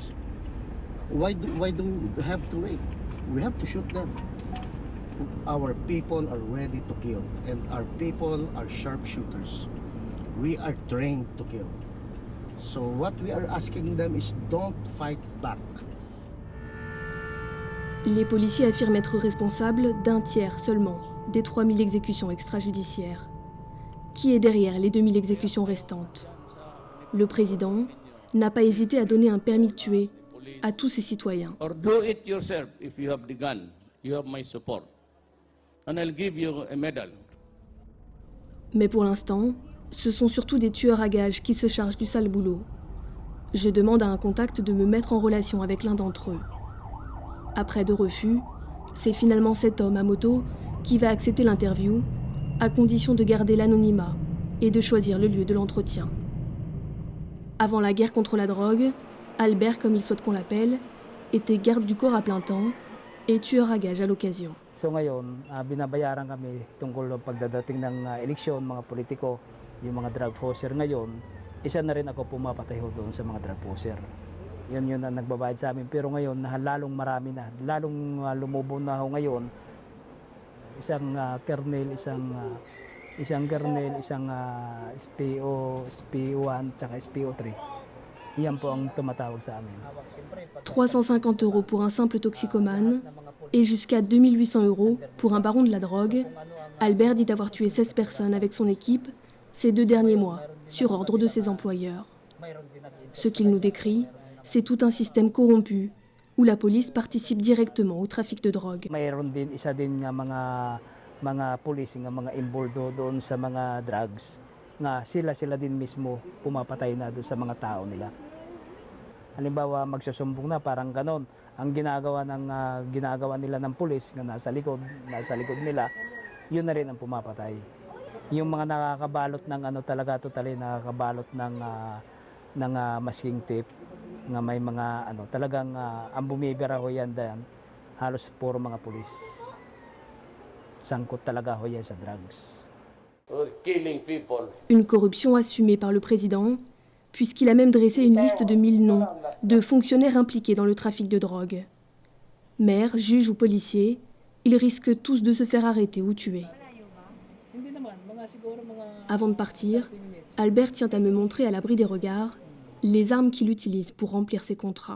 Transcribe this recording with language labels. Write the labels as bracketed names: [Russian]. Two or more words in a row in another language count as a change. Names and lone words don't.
[English] Why do we have to wait? We have to shoot them. Our people are ready to kill, and our people are sharpshooters. We are trained to kill. So what we are asking them is don't fight back. [French] Les policiers affirment être responsables d'un tiers seulement des 3000 exécutions extrajudiciaires. Qui est derrière les 2000 exécutions restantes? Le président n'a pas hésité à donner un permis de tuer à tous ses citoyens. [English] Or do it yourself if you have the gun. You have my support. And I'll give you a medal. [French] Mais pour l'instant, ce sont surtout des tueurs à gages qui se chargent du sale boulot. Je demande à un contact de me mettre en relation avec l'un d'entre eux. Après 2 refus, c'est finalement cet homme à moto qui va accepter l'interview, à condition de garder l'anonymat et de choisir le lieu de l'entretien. Avant la guerre contre la drogue, Albert, comme il souhaite qu'on l'appelle, était garde du corps à plein temps et tueur à gages à l'occasion. [Filipino] So ngayon, binabayaran kami tungkol ng pagdadating ng eleksyon, mga politiko, yung mga [English] drug poser [Filipino] ngayon, isa na rin ako pumapatay ho doon sa mga [English] drug poser. [Filipino] Yun ang nagbabayad sa amin. Pero ngayon, lalong marami na. Lalong lumubo na ho ngayon. Isang kernel, isang SPO1, tsaka SPO3. Iyan po ang tumatawag sa amin. [French] 350 € pour un simple toxicomane et jusqu'à 2800 € pour un baron de la drogue. Albert dit avoir tué 16 personnes avec son équipe ces 2 derniers mois, sur ordre de ses employeurs. Ce qu'il nous décrit, c'est tout un système corrompu où la police participe directement au trafic de drogue. [Filipino] Mayroon din isa din nga mga police nga [English] mga involved [Filipino] doon sa mga drugs nga sila din mismo pumapatay na doon sa mga tao nila. Halimbawa magsusumbong na parang ganon. Ang ginagawa nila ng pulis nga nasa likod nila, yun na rin ang pumapatay. Yung mga nakakabalot ng nakakabalot ng [English] masking tape [Filipino] nga may mga talagang ang bumibira ho yan dyan, halos puro mga pulis. Sangkot talaga ho yan sa drugs. [English] Killing people. [French] Une corruption assumée par le président, puisqu'il a même dressé une liste de 1000 noms de fonctionnaires impliqués dans le trafic de drogue. Maires, juges ou policiers, ils risquent tous de se faire arrêter ou tuer. Avant de partir, Albert tient à me montrer à l'abri des regards les armes qu'il utilise pour remplir ses contrats.